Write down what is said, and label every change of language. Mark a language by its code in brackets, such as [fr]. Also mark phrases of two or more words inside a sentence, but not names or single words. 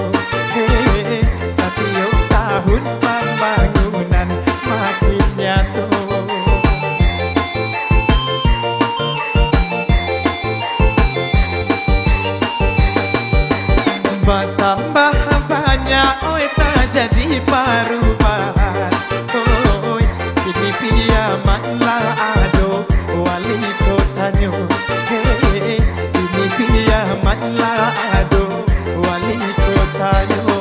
[id] Setiap tahun pembangunan makin nyata. Bertambah banyak, oi tak jadi perubahan. [min] Oi, ini piamanlah ado wali kotanyo. Hey, ini piamanlah ado wali kotanyo.